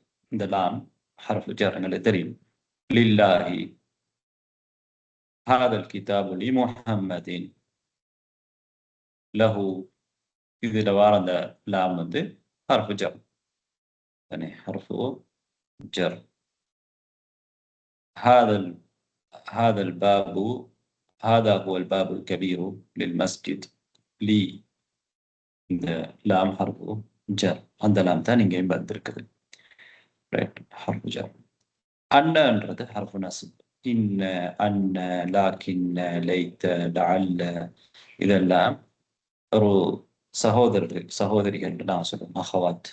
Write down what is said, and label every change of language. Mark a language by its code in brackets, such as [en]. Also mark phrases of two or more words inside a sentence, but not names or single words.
[ta] இந்த லாம் [ar] حرف جر [ta] எங்களுக்கு தெரியும். [ar] لله هذا الكتاب لمحمد له. [ta] இதில் வார அந்த லாம் வந்து [ar] حرف جر [ta] தானே, [ar] حرف جر. هذا الباب، هذا هو الباب الكبير للمسجد. [ta] لي இந்த லாம் [ar] حرف جر. [ta] அந்த லாம் தான் இங்கேயும் வந்திருக்குது. ரைட், [ar] حرف جر. [ta] அன்னன்றது [ar] حرف نصب. إن، أن، لكن، ليت، لعل [ta] இதெல்லாம் ஒரு சகோதரிகள் நான் சொல்லுவேன், அஹவாத்.